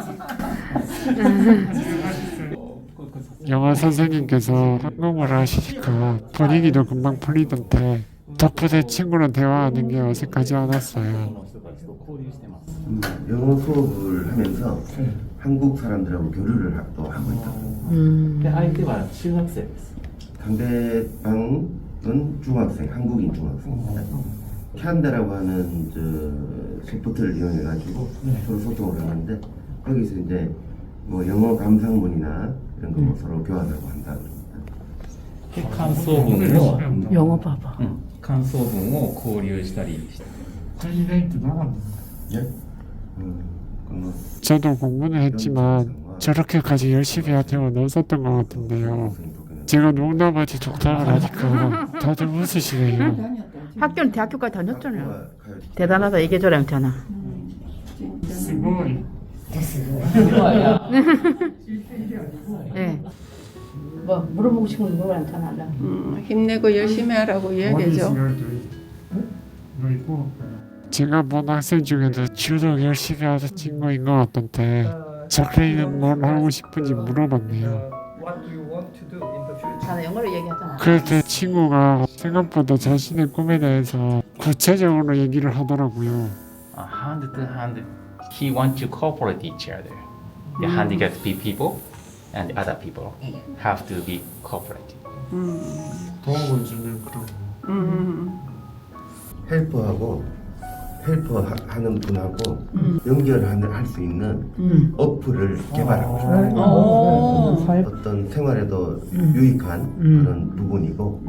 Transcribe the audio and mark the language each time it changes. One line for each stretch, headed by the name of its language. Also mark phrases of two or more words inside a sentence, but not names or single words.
Korean: 영어 선생님께서 한국어를 하시니까 분위기도 금방 풀리던데 덕분에 친구랑 대화하는 게 어색하지 않았어요. 영어 수업을 하면서 한국 사람들하고 교류를 또 하고 있다고.
Japanese: で相手は中学生です。
Korean: 상대방은 중학생, 한국인 중학생입니다. 캔다라고 하는 소프트를 이용해 가지고 서로 소통을 하는데 거기서 이제 뭐 영어 감상문이나 이런 거 서로 교환하고 한다 그럽니다.
Japanese: で感想文の
Korean: 영어 봐봐.
Japanese: 感想文を交流したりして。
Korean: 예? 뭐 저도 공부는 했지만 저렇게까지 열심히 할 필요는 없었던 것 같은데요. 제가 농담하지 독담을 하니까 다들 웃으시네요. 학교는 대학교까지 다녔잖아요. 학교가 가요. 대단하다 얘기해줘라 영찬아. 스고이. 네. 뭐 물어보고 싶은 거 물어봐 영찬아. 힘내고 열심히 하라고 이야기해줘. 제가 본 학생 중에도 주로 열심히 하는 친구인 것 같던데 자크리는 뭘 하고 싶은지 물어봤네요.
English: What do you want to do in the future?
Korean: 나는 영어로 얘기하잖아. 그때 친구가 생각보다 자신의 꿈에 대해서 구체적으로 얘기를 하더라고요.
English: hand to hand, he wants to cooperate each other. The handicapped people and other people have to be cooperative.
Korean: 도움을 주는 그런. 헬퍼하고 헬퍼하는 분하고 연결할 수 있는 어플을 개발하고 싶어요. 어떤 생활에도 유익한 그런 부분이고